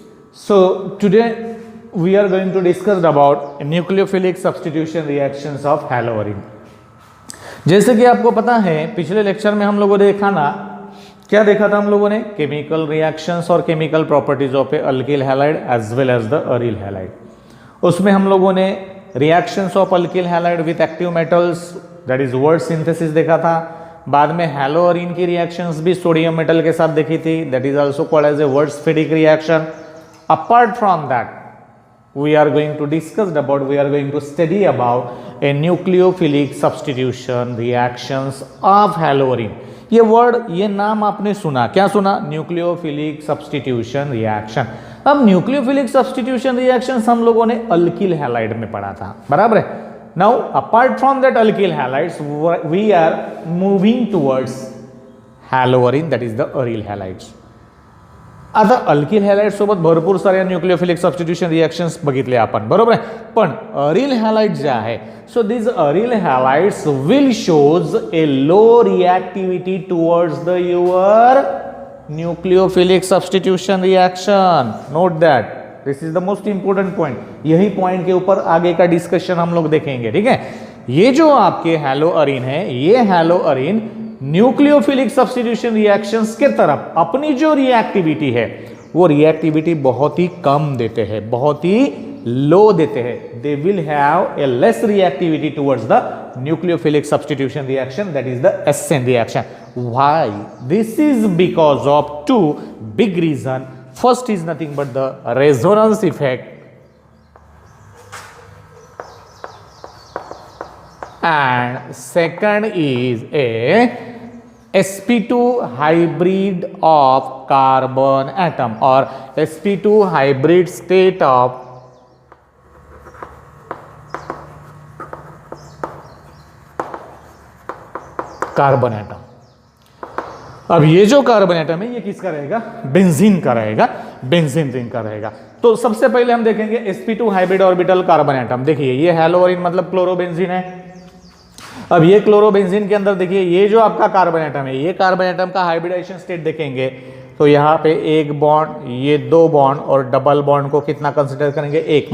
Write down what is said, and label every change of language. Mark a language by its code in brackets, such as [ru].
[en] So today we are going to discuss about nucleophilic substitution reactions of haloarine. [hi] जैसे कि आपको पता है पिछले लेक्चर में हम लोगों ने देखा ना, क्या देखा था हम लोगों ने? [en] Chemical reactions और chemical properties of a alkyl halide as well as the aryl halide. [hi] उसमें हम लोगों ने [en] reactions of alkyl halide with active metals that is Wurtz synthesis [hi] देखा था. बाद में हैलोअरीन की रिएक्शंस भी सोडियम मेटल के साथ देखी थी, [en] That is also called as a Wurtz Fittig reaction. Apart from that we are going to study about a nucleophilic substitution reactions of haloarine. [hi] ये वर्ड, ये नाम आपने सुना, क्या सुना? Nucleophilic substitution reaction. अब न्यूक्लियोफिलिक सब्स्टिट्यूशन रिएक्शंस हम लोगों ने अल्किल हैलाइड में पढ़ा था, बराबर है. [en] Now apart from that alkyl halides we are moving towards haloarene that is the aryl halides. [mr] आता अल्किल हॅलाइड सोबत भरपूर साऱ्या न्यूक्लियोफिलिक सबस्टिट्यूशन रिएक्शन्स बघितले आपण, बरोबर आहे. पण अरिल हॅलाइड जे आहे, [en] So this aryl halides will shows a low reactivity towards the your nucleophilic substitution reaction. Note that, this is the most important point. [hi] यही पॉइंट के ऊपर आगे का डिस्कशन हम लोग देखेंगे, ठीक है. ये जो आपके हैलोअरीन है, ये हैलोअरीन न्यूक्लियोफिलिक सब्स्टिट्यूशन रिएक्शंस के तरफ अपनी जो रिएक्टिविटी है वो रिएक्टिविटी बहुत ही कम देते हैं, बहुत ही लो देते हैं. [en] They will have a less reactivity towards the nucleophilic substitution reaction that is the SN reaction. Why? This is because of two big reason. First is nothing but the resonance effect and second is a sp2 hybrid of carbon atom or sp2 hybrid state of carbon atom. [hi] अब ये जो carbon atom है ये किसका रहेगा? Benzene का रहेगा, benzene ring का रहेगा. तो सबसे पहले हम देखेंगे sp2 hybrid orbital carbon atom. देखिए ये हैलोअरीन मतलब क्लोरोबेंजीन है. अब ये क्लोरोबेंजीन के अंदर देखिए ये जो आपका कार्बन एटम है, ये कार्बन एटम का हाइब्रिडाइजेशन स्टेट देखेंगे तो यहाँ पे एक बॉन्ड, ये दो बॉन्ड और डबल बॉन्ड को कितना कंसिडर करेंगे? एक.